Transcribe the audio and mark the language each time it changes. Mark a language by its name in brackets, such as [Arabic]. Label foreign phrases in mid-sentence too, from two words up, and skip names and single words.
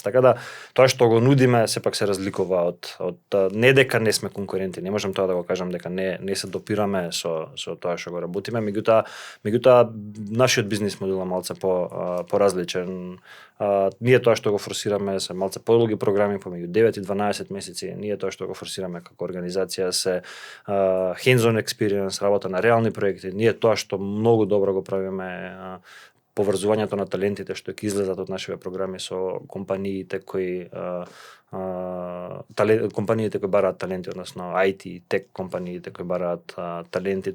[Macedonian] Така да тоа што го нудиме сепак се разликува од не дека не сме конкуренти, не можам тоа да го кажам дека не се допираме со тоа што го работиме, меѓутоа нашиот бизнис модел е малце поразличен. Ние тоа што го форсираме се малце подолги програми помеѓу 9 и 12 месеци. Ние тоа што го форсираме како организација се [English] hands-on experience, [Macedonian] работа на реални проекти. Ние тоа што многу добро го правиме поврзувањето на талентите што ќе излезат од нашите програми со компаниите кои бараат таленти, односно IT, тек компаниите кои бараат таленти.